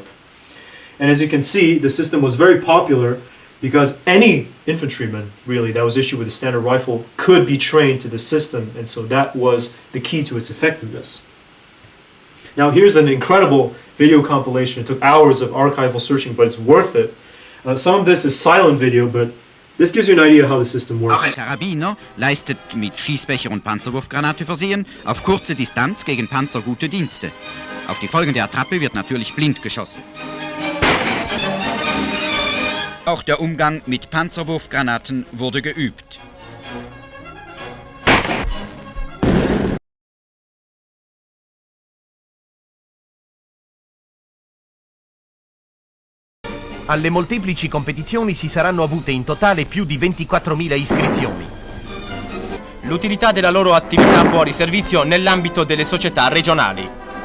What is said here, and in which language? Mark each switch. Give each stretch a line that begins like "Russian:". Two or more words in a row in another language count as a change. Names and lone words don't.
English: And as you can see, the system was very popular because any infantryman, really, that was issued with a standard rifle could be trained to the system, and so that was the key to its effectiveness. Now, here's an incredible video compilation. It took hours of archival searching, but it's worth it. Some of this is silent video, but this gives you an idea how the system
German: Auch ein
English: works.
German: Karabiner leistet mit Schießbecher und Panzerwurfgranate versehen auf kurze Distanz gegen Panzer gute Dienste. Auf die folgende Attrappe wird natürlich blind geschossen. Auch der Umgang mit Panzerwurfgranaten wurde geübt.
Italian: Alle molteplici competizioni si saranno avute in totale più di 24.000 iscrizioni. L'utilità della loro attività fuori servizio nell'ambito delle società regionali.